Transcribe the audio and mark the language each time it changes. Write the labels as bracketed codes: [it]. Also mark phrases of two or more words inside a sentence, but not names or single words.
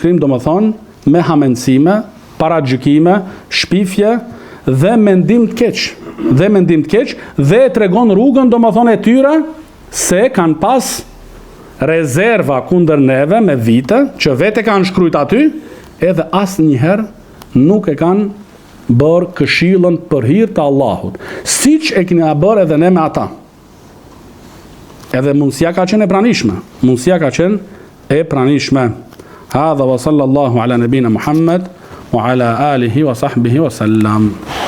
[sq] shkrim do më thonë me hamencime, paragjykime, shpifje dhe mendim të keq, dhe e tregon rrugën do më thonë e tyre se kanë pas rezerva kundër neve me vite, që vete kanë shkrujt aty, edhe asë njëherë nuk e kanë bërë këshillën për hir të Allahut, siç e kena bërë edhe ne me ata. Edhe mundësia ka qenë e pranishme. [ar] هذا وصلى الله على نبينا محمد وعلى آله وصحبه وسلم.